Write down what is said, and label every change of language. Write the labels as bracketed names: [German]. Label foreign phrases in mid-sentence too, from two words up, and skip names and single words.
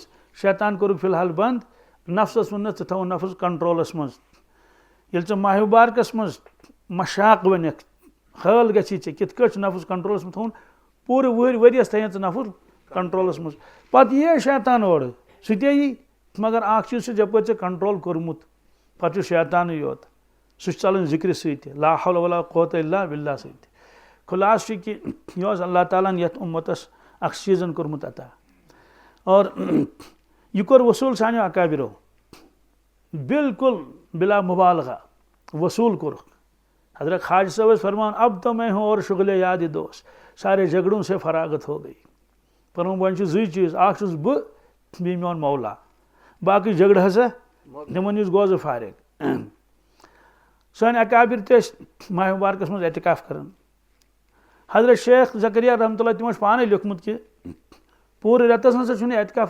[Kashmiri] شیطان کوٚرُکھ فی الحال بنٛد نفسس ووٚننس ژٕ تھاوُن نفس کنٹرولس منٛز ییٚلہِ ژٕ ماہ مبارکس منٛز مشاق ونکھ حٲل گژھی ژےٚ کِتھ کٲٹھۍ چھُ نفس کنٹرولس منٛز تھاوُن پوٗرٕ ؤریس تھاون ژٕ نفس کنٹرولس منٛز پتہٕ یی شیطان اورٕ سُہ تے یی مگر اکھ چیٖز چھُ یپٲرۍ ژےٚ کنٹرول کوٚرمُت پتہٕ چھُ شیطانٕے یوت سُہ چھُ ژلان ذکرِ سۭتۍ [Arabic] لا حول ولا قوة الا باللہ [Kashmiri] سۭتۍ خلاص چھُ کہ یہِ اوس اللہ تعالیٰ ہن یتھ اُمتس اکھ سیٖزن کوٚرمُت عطا اور یہ کوٚر وصوٗل سانیو اکابرو بالکل بلا مبالغہ وصوٗل کوٚرُکھ حضرت خواجہ صٲب ٲسۍ فرمان [Urdu] اب تو میں ہوں اور شغلے یاد دوست سارے جھگڑوں سے فراغت ہو گئی [Kashmiri] فرمون وۄنۍ چھُ زٕے چیٖز اکھ چھُس بہٕ بیٚیہِ میون مولا باقٕے جھگڑٕ ہسا تِمن نِش گوٚو زٕ فارغ سٲنۍ اکابر تہِ ٲسۍ ماہ مبارکس منٛز اعتکاف کران حضرت شیخ زکریا [Arabic] رحمتہ اللہ [Kashmiri] تِمو چھُ پانے لیوکھمُت کہ پوٗرٕ رٮ۪تس نسا چھُنہٕ اعتکاف